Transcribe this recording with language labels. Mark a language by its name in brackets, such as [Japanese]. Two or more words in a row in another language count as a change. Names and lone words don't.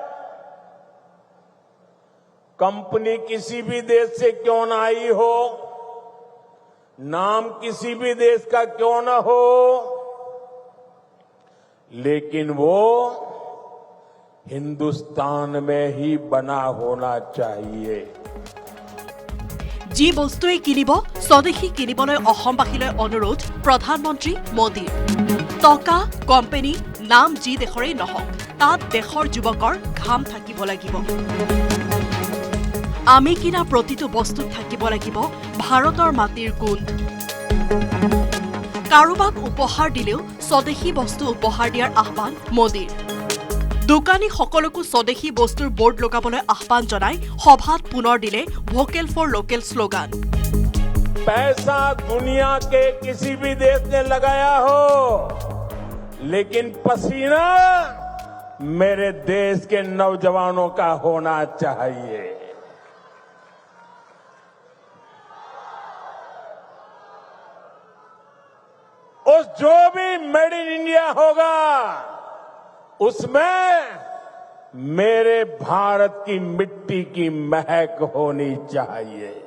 [Hindi] कंपनी किसी भी देश से क्यों ना आई हो, नाम किसी भी देश का क्यों ना हो, लेकिन वो हिंदुस्तान में ही बना होना चाहिए। [Assamese] যি বস্তুৱে কিনিব স্বদেশী কিনিবলৈ অসমবাসীলৈ অনুৰোধ প্ৰধানমন্ত্ৰী মোদীৰ টকা কোম্পানী নাম যি দেশৰেই নহওক তাত দেশৰ যুৱকৰ ঘাম থাকিব লাগিব। আমি কিনা প্ৰতিটো বস্তুত থাকিব লাগিব ভাৰতৰ মাটিৰ গোন্ধ। কাৰোবাক উপহাৰ দিলেও স্বদেশী বস্তু উপহাৰ দিয়াৰ আহ্বান মোদীৰ। দোকানী সকলকো স্বদেশী বস্তুৰ বোৰ্ড লগাবলৈ আহ্বান জনাই সভাত পুনৰ দিলে [English] vocal for local [Assamese] শ্লোগান। [Hindi] पैसा दुनिया के किसी भी देश ने लगाया हो, लेकिन पसीना मेरे देश के नौजवानों का होना चाहिए। उस जो भी [English] made in India [Hindi] होगा उसमें मेरे भारत की मिट्टी की महक होनी चाहिए।